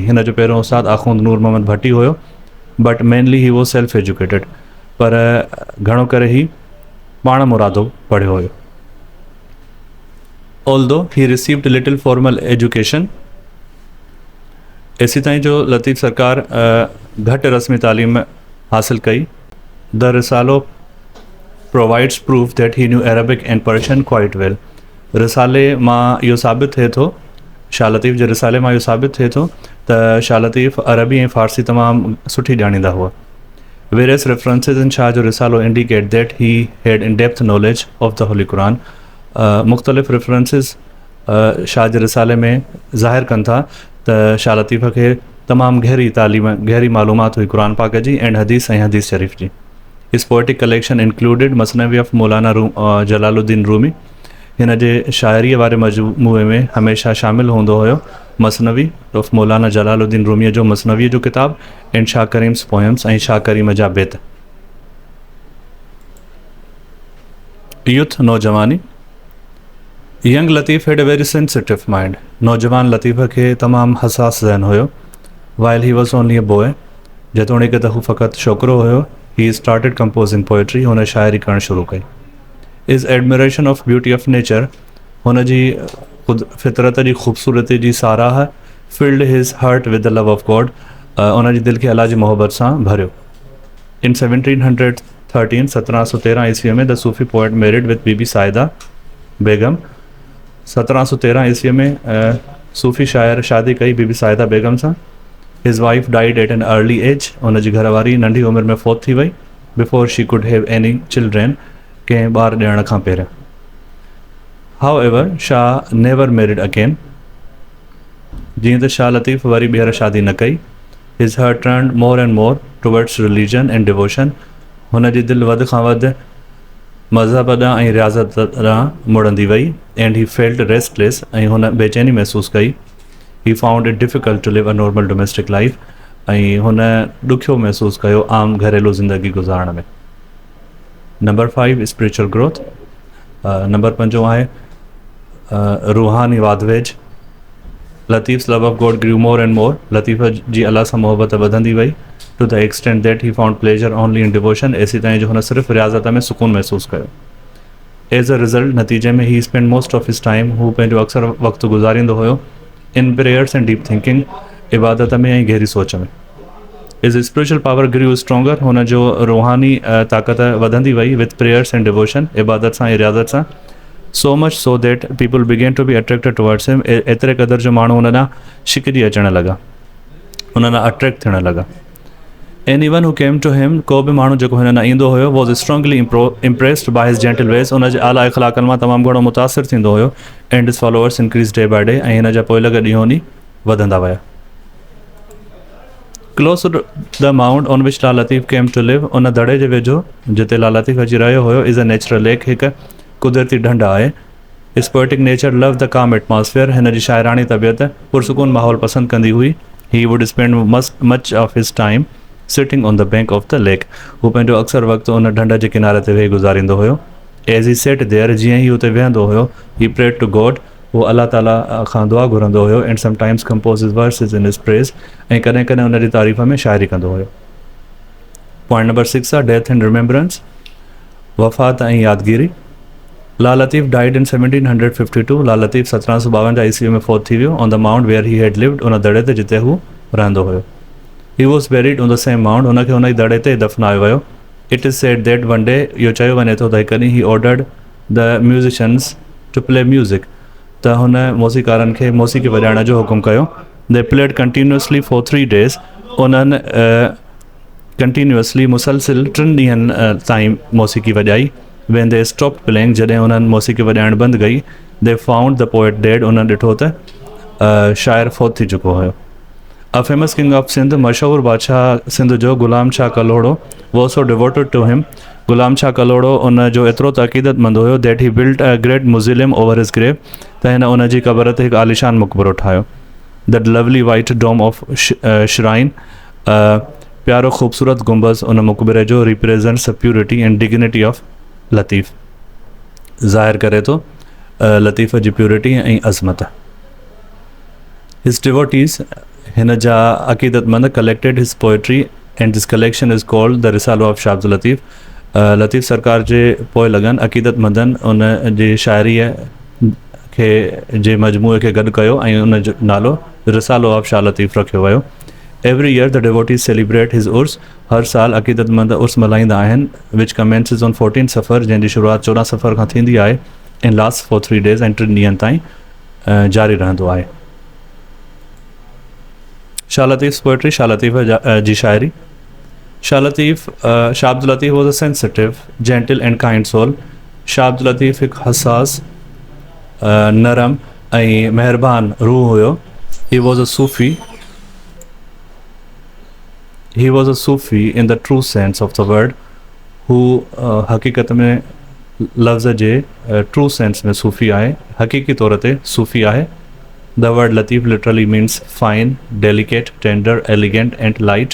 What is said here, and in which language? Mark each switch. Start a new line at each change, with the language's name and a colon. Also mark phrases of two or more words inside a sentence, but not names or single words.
Sindhi: हिन जो पहिरों उस्ताद आख़ुंद नूर मोहम्मद भट्टी हुयो,
English: But mainly he was self educated,
Sindhi: पर घणो करे ही पाण मुरादो पढ़ियो हुयो।
English: Although he received little formal education,
Sindhi: एसी ताईं जो लतीफ़ सरकार घटि रस्मी तालीम हासिल कई।
English: The Risalo provides proof that he knew Arabic and Persian quite well.
Sindhi: रिसाले मां इहो साबित थिए थो, शाह लतीफ़ जे रिसाले मां इहो साबित थिए थो त शाह लतीफ़ अरबी ऐं फ़ारसी तमामु सुठी ॼाणींदा हुआ।
English: Various references in Shah Jo Risalo indicate that he had in depth knowledge of the Holy Quran.
Sindhi: मुख़्तलिफ़ रेफरेंसिस शाह जे रिसाले में ज़ाहिर कनि था त शाह लतीफ़ खे तमामु गहरी तालीम, गहरी मालूमात हुई कुरान पाक जी एंड हदीस ऐं हदीस शरीफ़ जी।
English: His poetic collection included Masnavi of Maulana Jalaluddin Rumi.
Sindhi: हिन जे शाइरीअ वारे मजमूए में हमेशह शामिल हूंदो हुयो मसनवी ऑफ मौलाना जलालुद्दीन रूमीअ जो मसनवीअ जो किताब
English: and Shah Karim's poems
Sindhi: ऐं शाह करीम जा बेत। यूथ नौजवानी।
English: Young Latif had a very sensitive mind.
Sindhi: नौजवान लतीफ़ खे तमामु हसास ज़हन हुयो।
English: While he was only a boy,
Sindhi: जेतोणीकि त हू फ़क़ति छोकिरो हुयो,
English: he started composing poetry,
Sindhi: हुन शाइरी करणु शुरू कई।
English: His admiration of beauty of nature,
Sindhi: हुन जी ख़ुदि फितरत जी ख़ूबसूरती जी साराह
English: filled his heart with the love of God,
Sindhi: उन जी दिलि खे अल्लाह जी मोहब्बत सां भरियो।
English: In 1713 1713
Sindhi: ईस्वीअ में
English: the Sufi poet married with Bibi Saida Begum.
Sindhi: 1713 ईस्वीअ में सूफ़ी शायर शादी कई बीबी साइदा बेगम सां।
English: His wife died at an early age,
Sindhi: उन जी घरवारी नंढी उमिरि में फौत थी वई।
English: Before she could have any children,
Sindhi: कंहिं ॿार ॾियण खां पहिरियों।
English: However Shah never married again.
Sindhi: जीअं त शाह लतीफ़ वरी ॿीहर शादी न कई।
English: His heart turned more and more towards religion and devotion,
Sindhi: हुन जी दिलि वधि खां वधि मज़हब ॾांहुं ऐं रियाज़त ॾांहुं मुड़ंदी वई।
English: And he felt restless,
Sindhi: ऐं हुन बेचैनी महसूसु कई।
English: He found it difficult to live a normal domestic life,
Sindhi: ऐं हुन ॾुखियो महसूसु कयो आम घरेलू ज़िंदगी गुज़ारण में।
English: Number 5 spiritual growth.
Sindhi: नंबर 5 आहे रूहानी वाधवेज।
English: Latif's love of God grew more and more.
Sindhi: लतीफ़ जी अल्लाह सां मोहबत वधंदी वई
English: to the extent that he found pleasure only in devotion,
Sindhi: एसी ताईं जो हुन सिर्फ़ु रियाज़त में सुकून महसूसु कयो।
English: As a result,
Sindhi: नतीजे में
English: he spent most of his time,
Sindhi: हू पंहिंजो अक्सर वक़्तु गुज़ारींदो हुयो
English: in prayers and deep thinking,
Sindhi: इबादत में ऐं गहरी सोच में।
English: His spiritual power grew stronger,
Sindhi: हुन जो रूहानी ताक़त वधंदी वई
English: with prayers and devotion,
Sindhi: इबादत सां ऐं रियाज़त सां।
English: So much so that people began to be attracted towards him,
Sindhi: एतिरे क़दुरु जो माण्हू हुन ॾांहुं शिकिजी अचणु लॻा, हुन ॾांहुं अट्रैक्ट थियणु लॻा।
English: Anyone who came to him,
Sindhi: को बि माण्हू जेको हिन ॾांहुं ईंदो हुयो,
English: was strongly impressed by his gentle ways,
Sindhi: हुन जे आला इख़लाक़नि मां तमामु घणो मुतासिर थींदो हुयो।
English: And his followers increased day by day,
Sindhi: ऐं हिन जा पोइ लॻ ॾींहों ॾींहुं वधंदा विया।
English: Close to the mount on which Lal Latif came to live,
Sindhi: उन दड़े जे वेझो जिते लाल लतीफ़ अची रहियो हुयो,
English: is a natural lake,
Sindhi: हिकु कुदरती ढंढ आहे।
English: His poetic nature loved the calm atmosphere,
Sindhi: हिन जी शाइरानी तबियत पुरसुकून माहौल पसंदि कंदी हुई।
English: He would spend much of his time sitting on the bank of the lake,
Sindhi: हू पंहिंजो अक्सर वक़्तु उन ढंढ जे किनारे ते वेही गुज़ारींदो हुयो।
English: As he sat there,
Sindhi: जीअं ई हुते वेहंदो हुयो,
English: He prayed to God,
Sindhi: वो अल्लाह ताला खां दुआ घुरंदो हुयो।
English: And sometimes composed verses in his praise,
Sindhi: ऐं कॾहिं कॾहिं उन जी तारीफ़ में शाइरी कंदो हुयो।
English: Point number 6 आहे death and remembrance,
Sindhi: वफ़ात ऐं यादगिरी।
English: Lal Latif died in 1752.
Sindhi: लाल लतीफ़ 1752 ईस्वी में फौत थी वियो
English: on the mount where he had lived,
Sindhi: उन दड़े ते जिते हू रहंदो हुयो।
English: He was buried on the same mount,
Sindhi: हुनखे हुन ई दड़े ते दफ़नायो वियो।
English: It is said that one day
Sindhi: इहो चयो वञे थो त हिकु ॾींहुं
English: he ordered the musicians to play music,
Sindhi: त हुन मौसीकारनि खे मौसीक़ी वॼाइण जो हुकुम कयो.
English: They played continuously for 3 days.
Sindhi: उन्हनि कंटिन्यूअसली मुसलसिल 3 ॾींहंनि ताईं मौसीक़ी वॼाई.
English: When they stopped playing,
Sindhi: जॾहिं उन्हनि मौसीक़ी वॼाइण बंदि कई,
English: they found the poet dead.
Sindhi: उन्हनि ॾिठो त शाइर फौत थी चुको हुयो.
English: A famous king of Sindh,
Sindhi: मशहूर बादशाह सिंध जो गुलाम शाह कलोड़ो,
English: was so devoted to him.
Sindhi: गुलाम शाह कलोड़ो उन जो एतिरो त अक़ीदतमंद हुयो
English: that he built a great mausoleum over his grave.
Sindhi: त हिन उन जी क़बर ते हिकु आलिशान मक़बरो ठाहियो.
English: The lovely white dome of shrine,
Sindhi: प्यारो ख़ूबसूरत गुंबज़ उन मक़बरे जो
English: represents the purity and dignity of
Sindhi: लतीफ़, ज़ाहिर करे थो लतीफ़ जी प्योरिटी ऐं अज़मत.
English: His devotees,
Sindhi: हिन जा अक़ीदतमंद,
English: collected his poetry and this collection is called the रिसालो of Shah Abdul Latif.
Sindhi: लतीफ़ सरकार जे पोइ लॻनि अक़ीदतमंदनि उन जी शाइरीअ खे जे मजमूए खे गॾु कयो ऐं उन जो नालो रिसालो ऑफ शाह लतीफ़ रखियो वियो.
English: Every year the devotees celebrate his उर्स.
Sindhi: हर साल अक़ीदतमंद उर्स मल्हाईंदा आहिनि,
English: which commences on 14 सफ़र,
Sindhi: जंहिंजी शुरूआत 14 सफ़र खां थींदी आहे
English: and lasts for 3 days
Sindhi: ऐं 3 ॾींहंनि ताईं जारी रहंदो आहे. शाह लतीफ़ पोइट्री, शाह लतीफ़ जी शाइरी.
English: Shah Abdul Latif was a sensitive, gentle and kind soul.
Sindhi: शाह अब्दुल लतीफ़ हिकु हसास, नरम ऐं महिरबान रूह हुयो.
English: He was a Sufi in the true sense of the word.
Sindhi: हू हक़ीक़त में लफ़्ज़ जे
English: true sense
Sindhi: में सूफ़ी आहे, हक़ीक़ी तौर ते सूफ़ी आहे.
English: The word Latif literally means fine, delicate, tender, elegant and light.